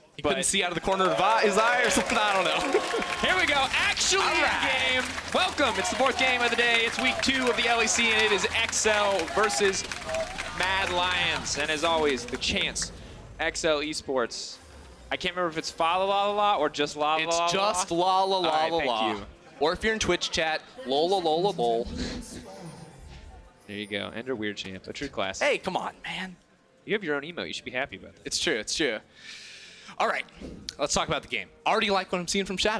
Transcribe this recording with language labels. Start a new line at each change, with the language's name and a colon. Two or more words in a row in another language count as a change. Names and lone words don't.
English: He couldn't see out of the corner of his eye or something. I don't know. Here we go. Actually in game. Welcome. It's the 4th game of the day. It's week 2 of the LEC, and it is XL versus Mad Lions. And as always, the chance. XL Esports. I can't remember if it's fa la la la or just la la la. It's just la la la la la. Thank you. Or if you're in Twitch chat, lol lol lol lol. There you go. Enter Weird Champ. A true class. Hey, come on, man. You have your own emote. You should be happy about that. It's true. It's true. All right, let's talk about the game. Already like what I'm seeing from Shadow.